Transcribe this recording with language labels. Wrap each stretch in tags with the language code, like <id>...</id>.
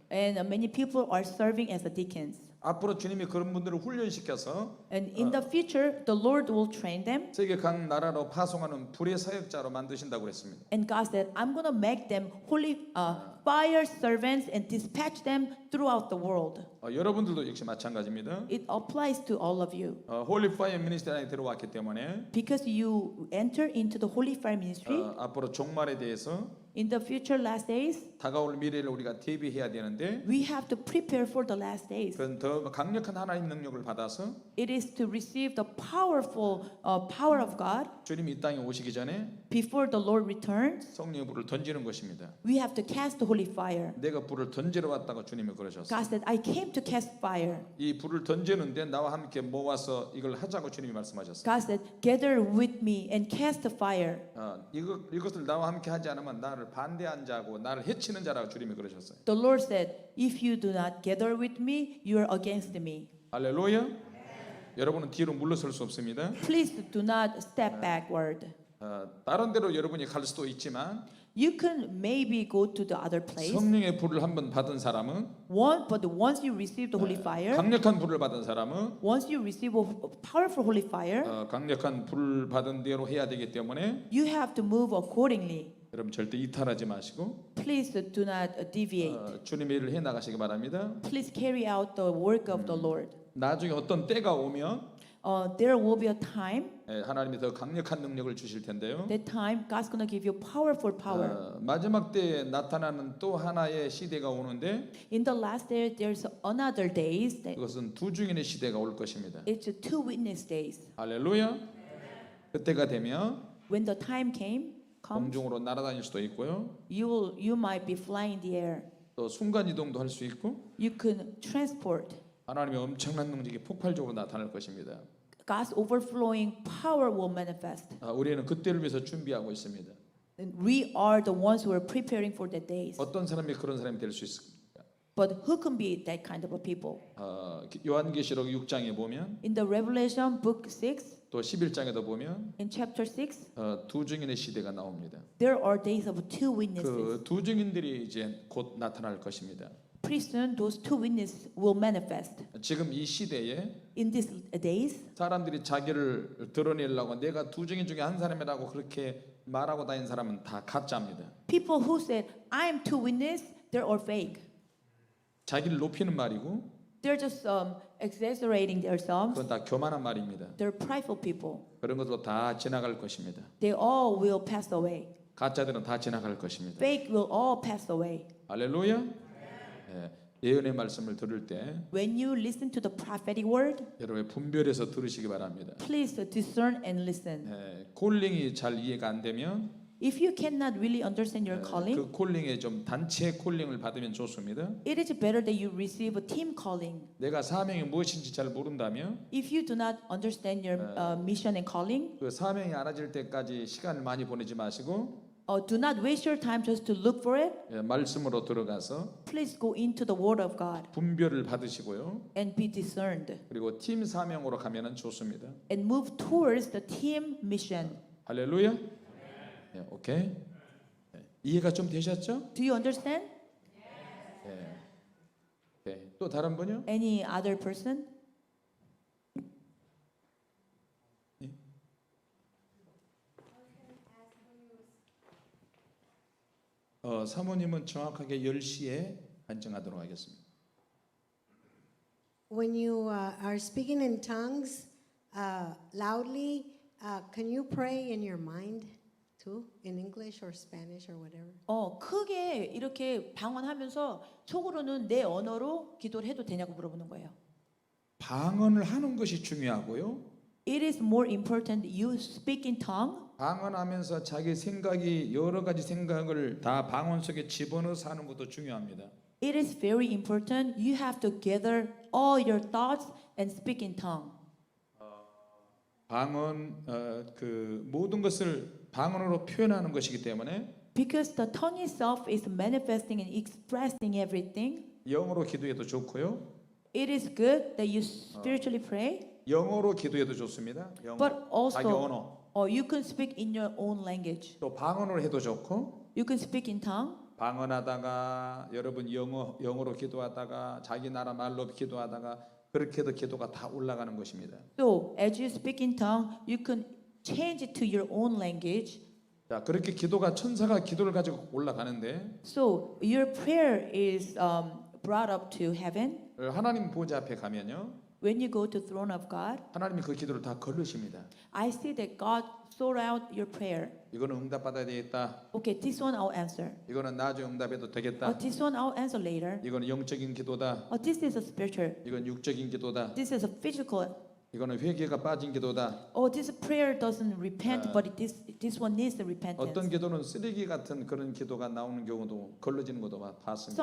<en>and many people are serving as a deacons.</en> <ko>앞으로 주님이 그런 분들을 훈련시켜서</ko> <en>And in the future, the Lord will train them.</en> <ko>세계 각 나라로 파송하는 불의 사역자로 만드신다고 그랬습니다.</ko> <en>And God said, I'm going to make them holy fire servants and dispatch them throughout the world.</en> <ko>여러분들도 역시 마찬가지입니다.</ko> <en>It applies to all of you.</en> <ko>홀리 파이어 미니스트리 안에 들어왔기 때문에</ko> <en>Because you enter into the Holy Fire Ministry,</en> <ko>앞으로 종말에 대해서</ko> <en>in the future last days,</en> <ko>다가올 미래를 우리가 대비해야 되는데</ko> <en>we have to prepare for the last days.</en> <ko>그건 더 강력한 하나님 능력을 받아서</ko> <en>It is to receive the powerful power of God</en> <ko>주님이 이 땅에 오시기 전에</ko> <en>before the Lord returns.</en> <ko>성령의 불을 던지는 것입니다.</ko> <en>We have to cast the holy fire.</en> <ko>내가 불을 던지러 왔다고 주님이 그러셨어요.</ko> <en>God said, I came to cast fire.</en> <ko>이 불을 던지는데 나와 함께 모아서 이걸 하자고 주님이 말씀하셨어요.</ko> <en>God said, gather with me and cast the fire.</en> <ko>이것을 나와 함께 하지 않으면 나를 반대한 자고 나를 해치는 자라고 주님이 그러셨어요.</ko> <en>The Lord said, if you do not gather with me, you are against me.</en> <ko>할렐루야. 여러분은 뒤로 물러설 수 없습니다.</ko> <en>Please do not step backward.</en> <ko>다른 데로 여러분이 갈 수도 있지만</ko> <en>You can maybe go to the other place.</en> <ko>성령의 불을 한번 받은 사람은</ko> <en>But once you receive the holy fire,</en> <ko>강력한 불을 받은 사람은</ko> <en>once you receive a powerful holy fire,</en> <ko>강력한 불을 받은 대로 해야 되기 때문에</ko> <en>you have to move accordingly.</en> <ko>여러분 절대 이탈하지 마시고</ko> <en>Please do not deviate.</en> <ko>주님의 일을 해 나가시기 바랍니다.</ko> <en>Please carry out the work of the Lord.</en> <ko>나중에 어떤 때가 오면</ko> <en>There will be a time.</en> <ko>하나님이 더 강력한 능력을 주실 텐데요.</ko> <en>That time, God's gonna give you powerful power.</en> <ko>마지막 때에 나타나는 또 하나의 시대가 오는데</ko> <en>In the last day, there's another days. That</en> <ko>그것은 두 증인의 시대가 올 것입니다.</ko> <en>it's a two witness days.</en> <ko>할렐루야. 그때가 되면</ko> <en>When the time comes,</en> <ko>공중으로 날아다닐 수도 있고요.</ko> <en>you might be flying in the air.</en> <ko>또 순간 이동도 할 수 있고</ko> <en>You can transport.</en> <ko>하나님의 엄청난 능력이 폭발적으로 나타날 것입니다.</ko> <en>God's overflowing power will manifest.</en> <ko>우리는 그때를 위해서 준비하고 있습니다.</ko> <en>And we are the ones who are preparing for the days.</en> <ko>어떤 사람이 그런 사람이 될 수 있습니까?</ko> <en>But who can be that kind of a people?</en> <ko>요한계시록 6장에 보면</ko> <en>In the Revelation book 6,</en> <ko>또 11장에도 보면</ko> <en>in chapter 6,</en> <ko>두 증인의 시대가 나옵니다.</ko> <en>there are days of two witnesses.</en> <ko>그 두 증인들이 이제 곧 나타날 것입니다.</ko> <en>Pretty soon, those two witnesses will manifest.</en> <ko>지금 이 시대에</ko> <en>In these days,</en> <ko>사람들이 자기를 드러내려고 내가 두 증인 중에 한 사람이라고 그렇게 말하고 다니는 사람은 다 가짜입니다.</ko> <en>people who said, I am two witnesses, they're all fake.</en> <ko>자기를 높이는 말이고</ko> <en>They're just exaggerating themselves.</en> <ko>그건 다 교만한 말입니다.</ko> <en>They're prideful people.</en> <ko>그런 것도 다 지나갈 것입니다.</ko> <en>They all will pass away.</en> <ko>가짜들은 다 지나갈 것입니다.</ko> <en>Fake will all pass away.</en> <ko>할렐루야. 예언의 말씀을 들을 때</ko> <en>When you listen to the prophetic word,</en> <ko>여러분 분별해서 들으시기 바랍니다.</ko> <en>please discern and listen.</en> <ko>콜링이 잘 이해가 안 되면</ko> <en>If you cannot really understand your calling,</en> <ko>그 콜링에 좀 단체 콜링을 받으면 좋습니다.</ko> <en>it is better that you receive a team calling.</en> <ko>내가 사명이 무엇인지 잘 모른다면</ko> <en>If you do not understand your mission and calling,</en> <ko>그 사명이 알아질 때까지 시간을 많이 보내지 마시고</ko> <en>do not waste your time just to look for it.</en> <ko>말씀으로 들어가서</ko> <en>Please go into the word of God</en> <ko>분별을 받으시고요.</ko> <en>and be discerned</en> <ko>그리고 팀 사명으로 가면은 좋습니다.</ko> <en>and move towards the team mission.</en> <ko>할렐루야. 오케이. 이해가 좀 되셨죠?</ko> <en>Do you understand?</en> <ko>오케이. 또 다른 분요?</ko> <en>Any other person?</en> <ko>사모님은 정확하게 10시에 안정하도록 하겠습니다.</ko> <en>When you are speaking in tongues loudly, can you pray in your mind too, in English or Spanish or whatever?</en> <ko>크게 이렇게 방언하면서 속으로는 내 언어로 기도를 해도 되냐고 물어보는 거예요. 방언을 하는 것이 중요하고요.</ko> <en>It is more important you speak in tongue.</en> <ko>방언하면서 자기 생각이 여러 가지 생각을 다 방언 속에 집어넣어서 하는 것도 중요합니다.</ko> <en>It is very important you have to gather all your thoughts and speak in tongue.</en> <ko>방언 그 모든 것을 방언으로 표현하는 것이기 때문에</ko> <en>Because the tongue itself is manifesting and expressing everything.</en> <ko>영어로 기도해도 좋고요.</ko> <en>It is good that you spiritually pray,</en> <ko>영어로 기도해도 좋습니다. 영어.</ko> <en>but</en> <ko>자기</ko> <en>also</en> <ko>언어.</ko> <en>you can speak in your own language.</en> <ko>또 방언으로 해도 좋고</ko> <en>You can speak in tongue.</en> <ko>방언하다가 여러분 영어로 기도하다가 자기 나라 말로 기도하다가 그렇게 해도 기도가 다 올라가는 것입니다.</ko> <en>So as you speak in tongue, you can change it to your own language.</en> <ko>자, 그렇게 기도가 천사가 기도를 가지고 올라가는데</ko> <en>So your prayer is brought up to heaven.</en> <ko>하나님 보좌 앞에 가면요.</ko> <en>When you go to throne of God,</en> <ko>하나님이 그 기도를 다 걸으십니다.</ko> <en>I see that God sort out your prayer.</en> <ko>이거는 응답받아야 되겠다.</ko> <en>Okay, this one I'll answer.</en> <ko>이거는 나중에 응답해도 되겠다.</ko> <en>This one I'll answer later.</en> <ko>이거는 영적인 기도다.</ko> <en>This is a spiritual.</en> <ko>이건 육적인 기도다.</ko> <en>This is a physical.</en> <ko>이거는 회개가 빠진 기도다.</ko> <en>This prayer doesn't repent, but this one needs the repentance.</en> <ko>어떤 기도는 쓰레기 같은 그런 기도가 나오는 경우도 걸러지는 것도 봤습니다.</ko>